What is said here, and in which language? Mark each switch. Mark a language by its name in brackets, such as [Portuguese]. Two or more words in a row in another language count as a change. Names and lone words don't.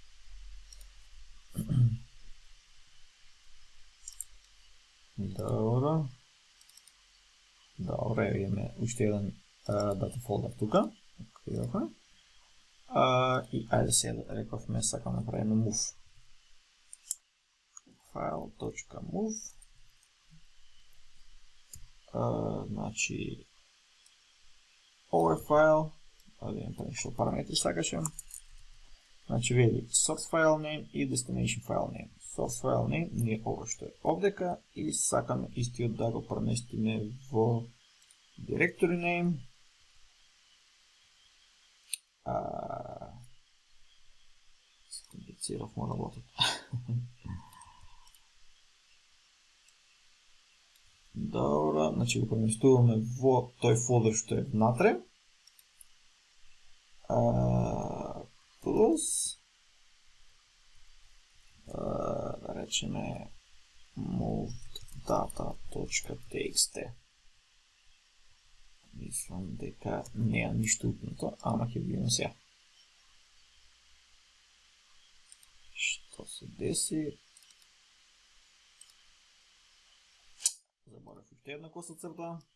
[Macedonian] Добро. Добро, имаме уште еден дата фолдер тука. И ајде сега да рековме, сакам да правиме move. File.move. Значи овој файл, да видим што параметри сакаше. Значи вели [English] source file name [Macedonian] и [English] destination file name. Source file name [Macedonian] не е ова што е овдека и сакаме истиот да го преместиме во [English] directory name. [Macedonian] Скомплицирав му работата. Добро, значи го преместуваме во тој фолдер што е внатре. Плюс да речеме [English] moved data.txt. [Macedonian] Мислам дека не е ништо упнато, ама ќе видиме сега. Што се деси? Заборев уште една коса црта.